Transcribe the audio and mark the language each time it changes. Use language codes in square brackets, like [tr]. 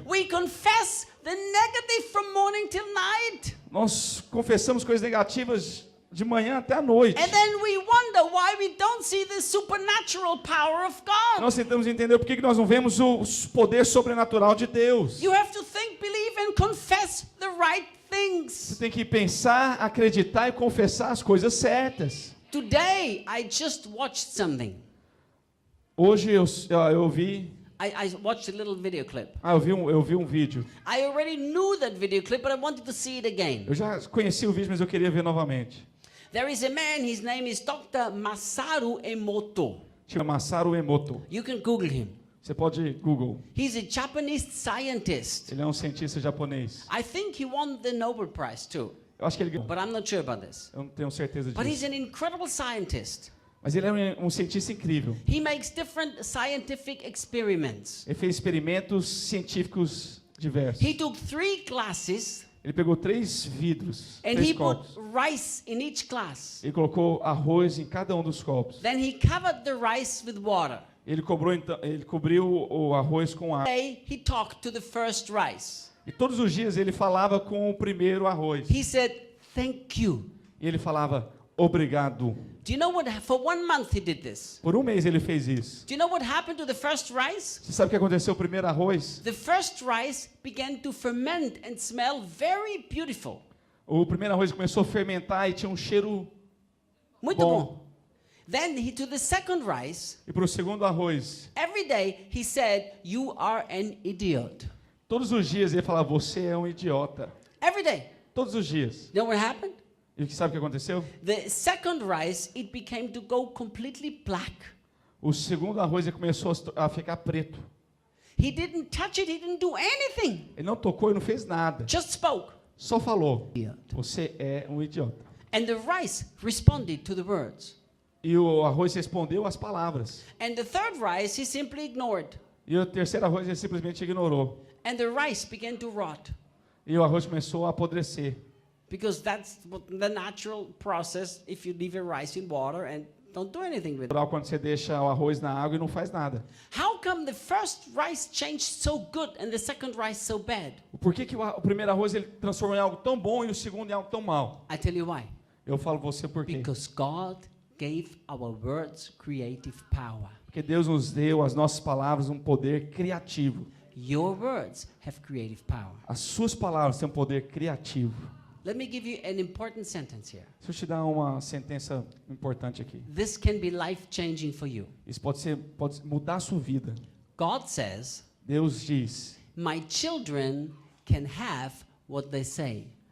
[en] We confess the negative from morning till night. [pt] Nós confessamos coisas negativas de manhã até a noite. [en] And then we wonder why we don't see the supernatural power of God. [pt] Nós tentamos entender por que nós não vemos o poder sobrenatural de Deus. [en] You have to think, believe, and confess the right things. [pt] Você tem que pensar, acreditar e confessar as coisas certas. [en] Today, I just watched something. [pt] Hoje eu vi [en] I watched a little video clip. [pt] eu vi um vídeo. [en] I already knew that video clip, but I wanted to see it again. [pt] Eu já conheci o vídeo, mas eu queria ver novamente. [en] There is a man, his name is Dr. Masaru Emoto. [pt] Chama Masaru Emoto. [en] You can Google him. [pt] Você pode Google. [en] He's a Japanese scientist. [pt] Ele é um cientista japonês. [en] I think he won the Nobel Prize too, [pt] Eu acho que ele ganhou. [en] but I'm not sure about this. [pt] Eu não tenho certeza [en] But he's [pt] disso. [en] an incredible scientist. [pt] Mas ele é um cientista incrível. [en] He makes different scientific experiments. [pt] Ele fez experimentos científicos diversos. [en] He took 3 glasses [pt] Ele pegou 3 vidros, [en] and [pt] 3 [en] he put [pt] copos. [en] rice in each glass. [pt] Ele colocou arroz em cada um dos copos. [en] Then he covered the rice with water. [pt] Ele cobriu o arroz com água. [en] Today he talked to the first rice. [pt] E todos os dias ele falava com o primeiro arroz. [en] He said, "Thank you." [pt] E ele falava, obrigado. [en] Do you know what? For 1 month he did this. [pt] Por um mês ele fez isso. [en] Do you know what happened to the first rice? [pt] Você sabe o que aconteceu com o primeiro arroz? [en] The first rice began to ferment and smell very beautiful. [pt] O primeiro arroz começou a fermentar e tinha um cheiro Muito bom. bom. [en] Then to the second rice, [pt] E para o segundo arroz, [en] every day he said, "You are an idiot." [pt] todos os dias ele falava, você é um idiota. [en] Every day. [pt] Todos os dias. [en] You know what happened? [pt] E sabe o que aconteceu? [en] The second rice, it became to go completely black. [pt] O segundo arroz ele começou a ficar preto. [en] He didn't touch it, he didn't do anything. [pt] Ele não tocou e não fez nada. [en] Just spoke. [pt] Só falou, [en] Idiot. [pt] você é um idiota. [en] And the rice responded to the words. [pt] E o arroz respondeu às palavras. [en] And the third rice, he simply ignored. [pt] E o terceiro arroz ele simplesmente ignorou. [en] And the rice began to rot. [pt] E o arroz começou a apodrecer. [en] Because that's the natural process if you leave a rice in water and don't do anything with it. [pt] Quando você deixa o arroz na água e não faz nada. [en] How come the first rice changed so good and the second rice so bad? [pt] Por que o primeiro arroz ele transformou em algo tão bom e o segundo em algo tão mal? [en] I tell you why. [pt] Eu falo você por quê. [en] Because God gave our words creative power. [pt] Porque Deus nos deu as nossas palavras um poder criativo. [en] Your words have creative power. [pt] As suas palavras têm um poder criativo. [en] Let me give you an important sentence here. [pt] Deixa eu te dar uma sentença importante aqui. [en] This can be life-changing for you. [pt] Isso pode mudar a sua vida. [en] God says, [pt] Deus diz, [en] "My children can have what they say,